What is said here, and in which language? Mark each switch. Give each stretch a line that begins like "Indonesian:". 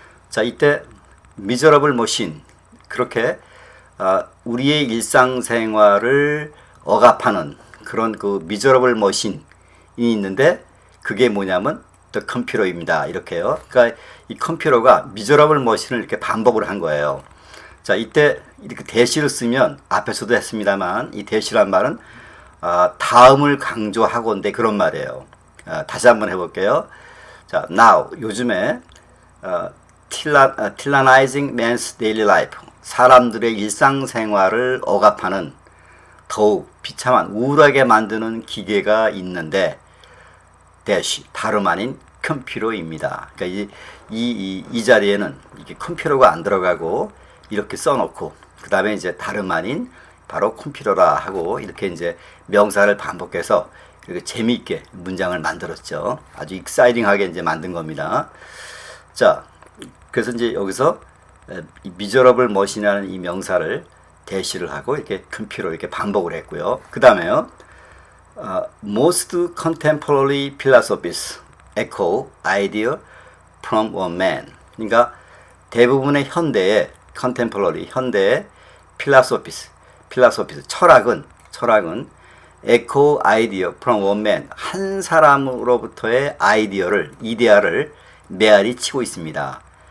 Korean: 자, 이때
English: miserable machine.
Korean: 그렇게 우리의 일상생활을 억압하는 그런 그 miserable machine이 있는데 그게 뭐냐면 the 컴퓨터입니다. 이렇게요. 그러니까 이 컴퓨터가
English: miserable machine
Korean: 을 이렇게 반복을 한 거예요. 자, 이때 이렇게 대시를 쓰면 앞에서도 했습니다만 이 대시란 말은 다음을 강조하건대 그런 말이에요. 다시 한번 해볼게요.
English: 자, now
Korean: 요즘에
English: tyrannizing man's daily life.
Korean: 사람들의 일상생활을 억압하는 더욱 비참한 우울하게 만드는 기계가 있는데 대시 다름 아닌 컴퓨터입니다. 그러니까 이 자리에는 이게 컴퓨터가 안 들어가고 이렇게 써놓고 그 다음에 이제 다름 아닌 바로 컴퓨터라 하고 이렇게 이제 명사를 반복해서 이렇게 재미있게 문장을 만들었죠. 아주 익사이팅하게 이제 만든 겁니다. 자, 그래서 이제 여기서 이
English: miserable machine
Korean: 이라는 이 명사를 대시를 하고 이렇게 컴퓨터 이렇게 반복을 했고요. 그 다음에요.
English: Most contemporary philosophies echo idea from one man.
Korean: 그러니까 대부분의 현대의 contemporary 현대의 philosophies 철학은
English: echo idea from one man
Korean: 한 사람으로부터의 이데아를 메아리 치고 있습니다.